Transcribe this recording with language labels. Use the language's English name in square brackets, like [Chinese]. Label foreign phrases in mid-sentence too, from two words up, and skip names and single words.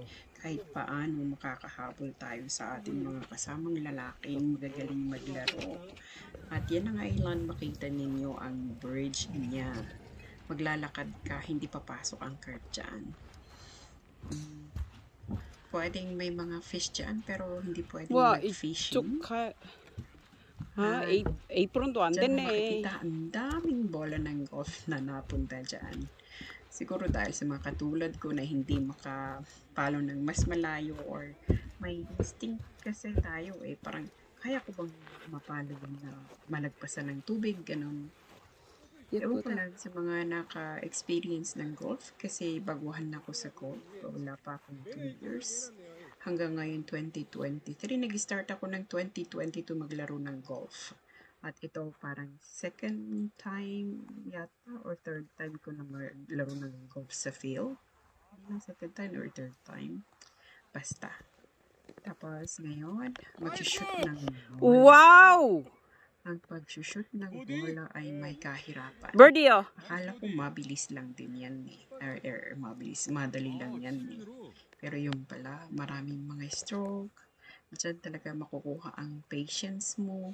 [Filipino] Kahit paano makakahabol tayo sa ating mga kasamang lalaking magagaling maglaro. At yan ang island, makita ninyo ang bridge niya. Maglalakad ka, hindi papasok ang curb dyan. Pwedeng may mga fish dyan, pero hindi pwedeng mag-fishing. [Korean] 에이프론도 안 [Filipino] Diyan mo [Korean] 됐네. [Filipino] makikita ang daming bola ng golf na napunta dyan. Siguro dahil sa mga katulad ko na hindi makapalo ng mas malayo or may instinct kasi tayo eh. Parang kaya ko bang mapalo na malagpasan ng tubig, ganun. Ewan ko lang sa mga naka-experience ng golf kasi baguhan na ako sa golf. Wala pa akong 2 years. Hanggang ngayon 2023, nag-start ako ng 2022 maglaro ng golf. At ito parang [English] second time [Filipino] yata or [English] third time [Filipino] ko na maglaro ng golf sa field. [English] Second time or third time. [Filipino] Basta. Tapos ngayon, mag-shoot ng bola. Wow! Ang pag-shoot ng bola ay may kahirapan. Birdie, Akala ko mabilis lang din yan eh. Madali lang yan eh. Pero yung pala, maraming mga stroke. Diyan talaga makukuha ang patience mo.